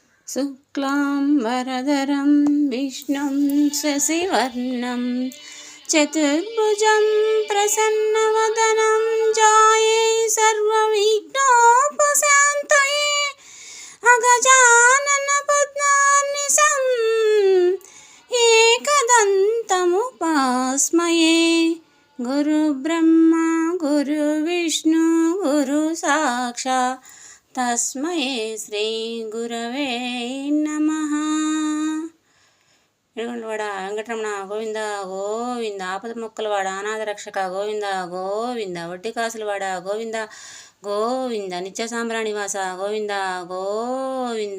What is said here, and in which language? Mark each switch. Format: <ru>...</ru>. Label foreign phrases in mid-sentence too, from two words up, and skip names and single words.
<sa>शुक्लाम्बरधरं विष्णुं शशिवर्णं चतुर्भुजं प्रसन्नवदनं ध्याये सर्वविघ्नोपशान्तये अगजाननपद्मार्निशम् एकदन्तमुपास्महे। गुरुब्रह्मा गुरुविष्णु गुरुसाक्षात् तस्मै శ్రీ గురవే నమః.</sa> <te>ఏడుగొండలవాడ వెంకటరమణ గోవింద గోవింద, ఆపద మొక్కలవాడ అనాథ రక్షక గోవింద గోవింద, వడ్డీ కాసులవాడ గోవింద గోవింద, నిత్య సాంబ్రాణివాస గోవింద గోవింద.</te>